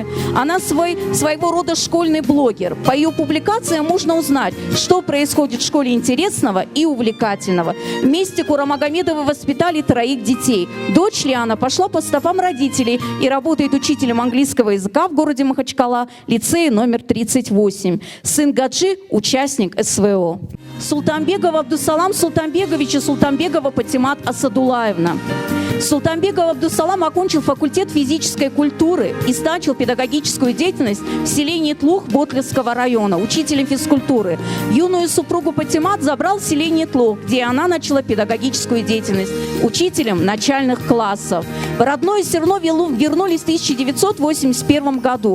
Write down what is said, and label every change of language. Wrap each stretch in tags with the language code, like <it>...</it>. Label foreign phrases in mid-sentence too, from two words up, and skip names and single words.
<ru>Она своего рода школьный блогер. По ее публикациям можно узнать, что происходит в школе интересного и увлекательного. Вместе Курамагомедовы воспитали 3 детей. Дочь Лиана пошла по стопам родителей и работает учителем английского языка в городе Махачкала, лицее номер 38. Сын Гаджи – участник СВО. Султанбегов Абдусалам Султанбегович и Султанбегова Патимат Асадулаевна. Султанбегов Абдусалам окончил факультет физической культуры и начал педагогическую деятельность в селении Тлух Ботлевского района, учителем физкультуры. Юную супругу Патимат забрал в селение Тлух, где она начала педагогическую деятельность учителем начальных классов. В родное село вернулись в 1981 году.</ru>